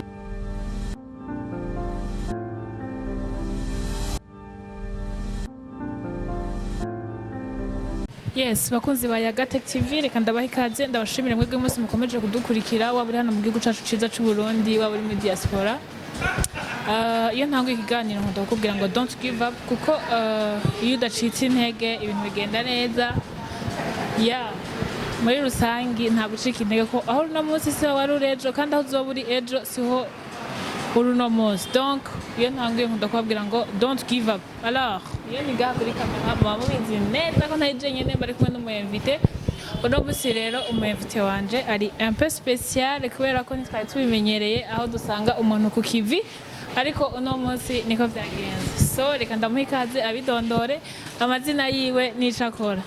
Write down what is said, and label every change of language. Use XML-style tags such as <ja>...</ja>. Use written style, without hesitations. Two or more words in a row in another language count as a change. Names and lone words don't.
<rn>Yes, bakunzi ba Yagatech TV reka ndabaha ikaze ndabashimira mwebwe mwese mukomeje kudukurikira waburi hano mu gihugu cacu ciza c'u Burundi waburi mu diaspora. Iyo ntango ikiganiro nkunda kukubwira ngo</rn> <en>don't give up</en> <rn>kuko iyo udacitse intege ibintu bigenda neza. Muri rusangi nta gucika intege ko aho no munsi se wari urejo kandi aho uzoba uri ejo siho uruno munsi. Donc iyo ntango nkunda kubabwira ngo</rn> <en>don't give up.</en> <rn>Alors iyo nigaha kuri kamera muba mubizi neza ko ntaje nyene bari kumwe n'umuyinvite. Uno musi rero umuyinvite wanje ari</rn> <fr>un peu spécial</fr> <rn>kubera ko ntitwari tubimenyereye aho dusanga umuntu ku kivi ariko uno munsi niko vyagenze. So reka ndamuha ikaze abidondore amazina yiwe n'icakora.</rn>